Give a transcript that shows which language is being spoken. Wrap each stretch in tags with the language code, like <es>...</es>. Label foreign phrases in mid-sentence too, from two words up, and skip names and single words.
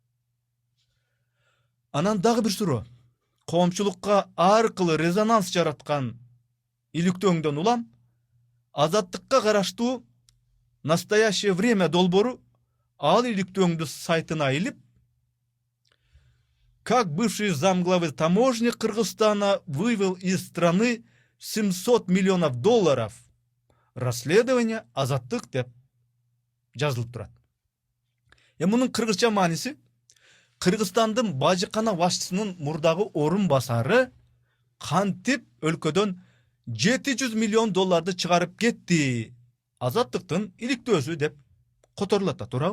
<ky>Анан дагы бир суроо. Коомчулукка аркылуу резонанс жараткан иликтөөңдөн улам Азаттыкка караштуу Настоящее время долбоору ал иликтөөңдү сайтына илип,</ky> <ru>как бывший замглавы таможни Кыргызстана вывел из страны 700 миллионов долларов.</ru> <ky>Расследование Азаттык деп жазылып турат. Мунун кыргызча мааниси Кыргызстандын бажыкана башчысынын мурдагы орун басары кантип өлкөдөн 700 миллион долларды чыгарып кетти. Азаттыктын иликтөөсү деп которулат, туурабы?</ky>